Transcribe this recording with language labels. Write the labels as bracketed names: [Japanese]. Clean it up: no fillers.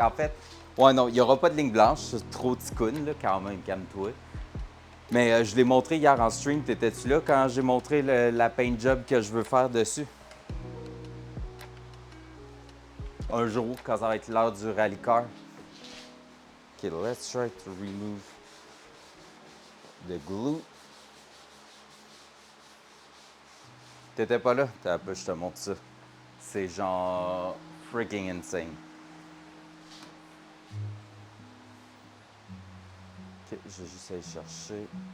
[French] En fait, ouais, non, il n'y aura pas de ligne blanche. C'est trop ticoune, là, quand même, calme-toi. Mais je l'ai montré hier en stream. T'étais-tu là quand j'ai montré la paint job que je veux faire dessus? Un jour, quand ça va être l'heure du rally car. [English] OK, let's try to remove the glue. [French] T'étais pas là? T'as un peu, je te montre ça. C'est genre [English] freaking insane. [French] OK, je vais juste aller chercher.